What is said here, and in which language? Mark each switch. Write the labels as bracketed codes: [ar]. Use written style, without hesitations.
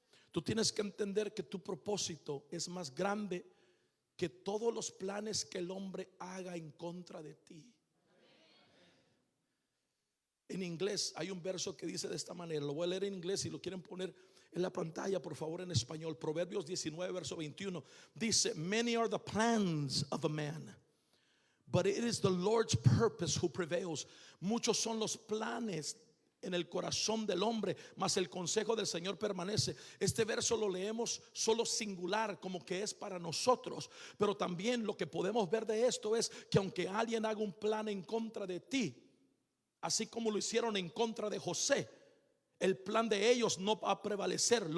[es] Tú tienes que entender que tu propósito es más grande que todos los planes que el hombre haga en contra de ti. En inglés hay un verso que dice de esta manera. Lo voy a leer en inglés, si lo quieren poner en la pantalla, por favor, en español. Proverbios 19, verso 21. Dice: [en] Many are the plans of a man, but it is the Lord's purpose who prevails. [es] Muchos son los planes en el corazón del hombre, mas el consejo del Señor permanece. Este verso lo leemos solo singular, como que es para nosotros, pero también lo que podemos ver de esto es que aunque alguien haga un plan en contra de ti, así como lo hicieron en contra de José, el plan de ellos no va a prevalecer.